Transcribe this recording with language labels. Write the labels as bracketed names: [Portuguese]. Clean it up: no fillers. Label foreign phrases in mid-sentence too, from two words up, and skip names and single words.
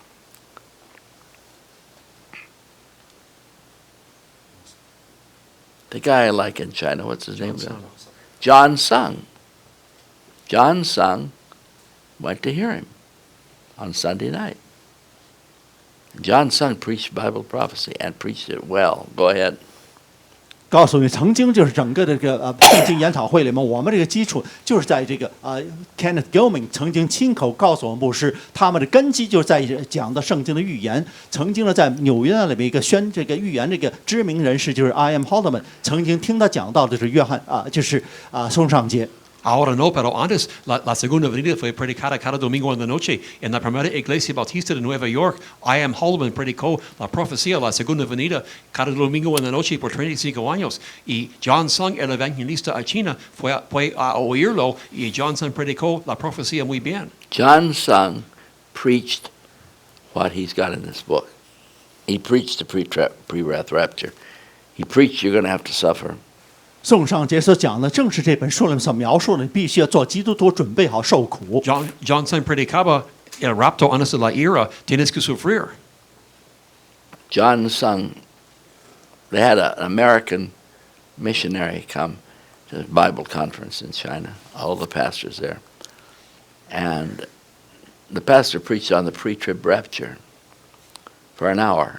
[English] The guy I like in China, what's his name? John Sung. John Sung went to hear him on Sunday night. John Sung preached Bible prophecy and preached it well. Go ahead. [Chinese] 告诉你，曾经就是整个这个圣经研讨会里面，我们这个基础就是在这个Kenneth Gilman 曾经亲口告诉我们牧师，他们的根基就是在讲的圣经的预言。曾经呢，在纽约里面一个这个预言这个知名人士就是 I.M. Holloman， 曾经听他讲到的是约翰就是宋尚杰。 [Spanish] Ahora no, pero antes la segunda venida fue predicada cada domingo en la noche en la primera iglesia bautista de Nueva York. I.M. Holloman predicó la profecía la segunda venida cada domingo en la noche por 35 años. Y John Sung, el evangelista a China, fue a oírlo y John Sung predicó la profecía muy bien. [English] John Sung preached what he's got in this book. He preached the pre-wrath rapture. He preached you're going to have to suffer. [Chinese] 宋尚杰所讲的正是这本书里面所描述的，必须要做基督徒准备好受苦。 [Spanish] John Sung predicaba el rapto antes de la ira, tienes que sufrir. [English] John Sung, they had an American missionary come to the Bible conference in China, all the pastors there. And the pastor preached on the pre-trib rapture for an hour.